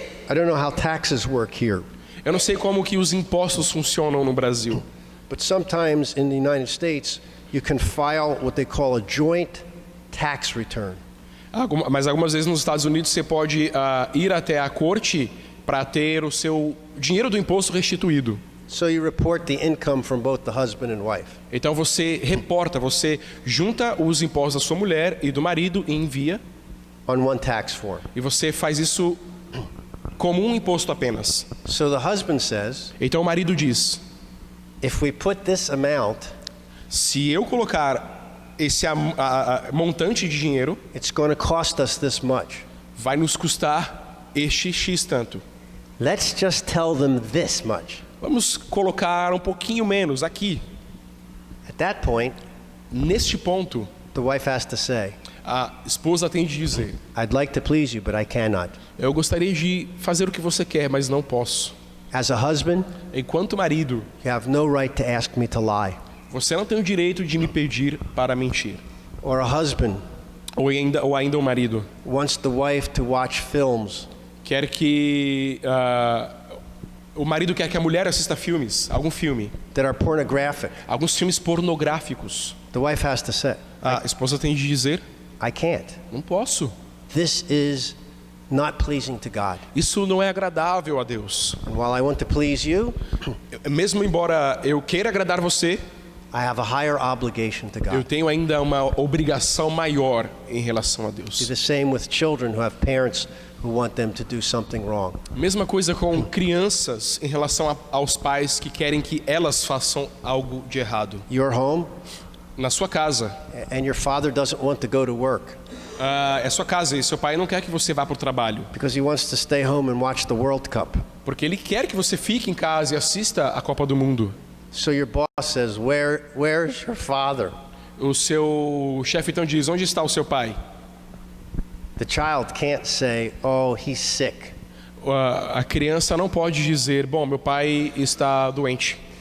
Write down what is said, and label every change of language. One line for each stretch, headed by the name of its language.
English: I don't know how taxes work here,
Portuguese: eu não sei como que os impostos funcionam no Brasil,
English: but sometimes in the United States, you can file what they call a joint tax return.
Portuguese: mas algumas vezes nos Estados Unidos você pode ir até a corte para ter o seu dinheiro do imposto restituído.
English: So you report the income from both the husband and wife.
Portuguese: Então você reporta, você junta os impostos da sua mulher e do marido e envia,
English: On one tax form.
Portuguese: e você faz isso como um imposto apenas.
English: So the husband says,
Portuguese: Então o marido diz:
English: if we put this amount,
Portuguese: se eu colocar esse montante de dinheiro,
English: it's going to cost us this much.
Portuguese: vai nos custar este X tanto.
English: Let's just tell them this much.
Portuguese: Vamos colocar um pouquinho menos aqui.
English: At that point,
Portuguese: Neste ponto,
English: the wife has to say,
Portuguese: a esposa tem de dizer:
English: I'd like to please you, but I cannot.
Portuguese: eu gostaria de fazer o que você quer, mas não posso.
English: As a husband,
Portuguese: Enquanto marido,
English: you have no right to ask me to lie.
Portuguese: você não tem o direito de me pedir para mentir.
English: Or a husband
Portuguese: Ou ainda um marido
English: wants the wife to watch films
Portuguese: quer que o marido quer que a mulher assista filmes, algum filme,
English: that are pornographic.
Portuguese: alguns filmes pornográficos.
English: The wife has to say,
Portuguese: A esposa tem de dizer:
English: I can't.
Portuguese: não posso.
English: This is not pleasing to God.
Portuguese: Isso não é agradável a Deus.
English: And while I want to please you,
Portuguese: Mesmo embora eu queira agradar você,
English: I have a higher obligation to
Portuguese: eu
English: God.
Portuguese: tenho ainda uma obrigação maior em relação a
English: Do
Portuguese: Deus.
English: the same with children who have parents who want them to do something wrong.
Portuguese: Mesma coisa com crianças em relação aos pais que querem que elas façam algo de errado.
English: You're home
Portuguese: Na sua casa,
English: and your father doesn't want to go to work
Portuguese: é sua casa e seu pai não quer que você vá para o trabalho,
English: because he wants to stay home and watch the World Cup.
Portuguese: porque ele quer que você fique em casa e assista a Copa do Mundo.
English: So your boss says, where's your father?
Portuguese: O seu chefe então diz: onde está o seu pai?
English: The child can't say, oh, he's sick.
Portuguese: A criança não pode dizer: bom, meu pai está doente.